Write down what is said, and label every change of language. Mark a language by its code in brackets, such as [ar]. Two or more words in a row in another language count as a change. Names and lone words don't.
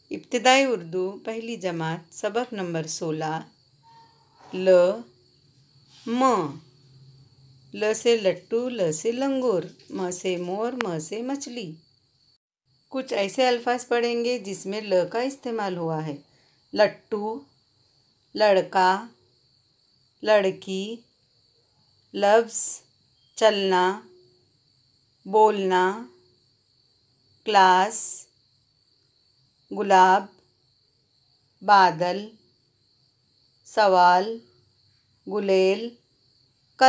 [ur] ابتدائی اردو پہلی جماعت سبق نمبر 16 ل م ل سے لٹو، ل سے لنگور، م سے مور، م سے مچھلی۔ کچھ ایسے الفاظ پڑھیں گے جس میں ل کا استعمال ہوا ہے۔ لٹو، لڑکا، لڑکی، لفظ، چلنا، بولنا، کلاس، گلاب، بادل، سوال، گلیل، کل۔